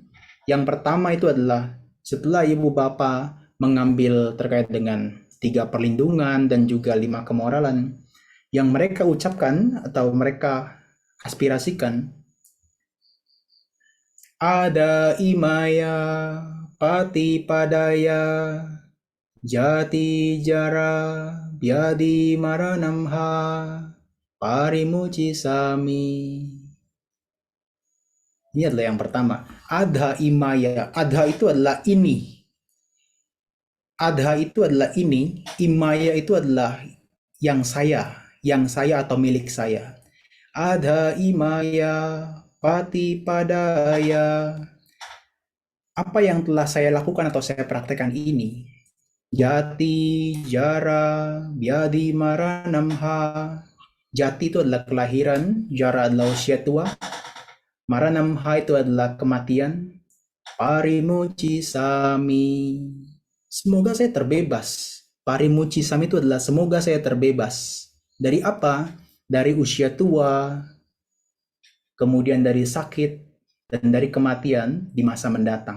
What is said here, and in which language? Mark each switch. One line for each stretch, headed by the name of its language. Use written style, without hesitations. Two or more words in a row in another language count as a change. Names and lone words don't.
Indonesian: Yang pertama itu adalah setelah ibu bapak mengambil terkait dengan 3 perlindungan dan juga 5 kemoralan, yang mereka ucapkan atau mereka aspirasikan, ada
Pali: imaya pati padaya jati jara biadi maranamha parimuci sami.
Indonesian: Ini adalah yang pertama.
Pali: Adha imaya.
Indonesian: Adha itu adalah ini. Adha itu adalah ini. Imaya itu adalah yang saya. Yang saya atau milik saya.
Pali: Adha imaya pati padaya.
Indonesian: Apa yang telah saya lakukan atau saya praktekkan ini?
Pali: Jati, jara, biadi, maranamha.
Indonesian: Jati itu adalah kelahiran, jara adalah usia tua, maranamha itu adalah kematian,
Pali: parimuci sami.
Indonesian: Semoga saya terbebas.
Pali: Parimuci sami
Indonesian: itu adalah semoga saya terbebas. Dari apa? Dari usia tua, kemudian dari sakit, dan dari kematian di masa mendatang.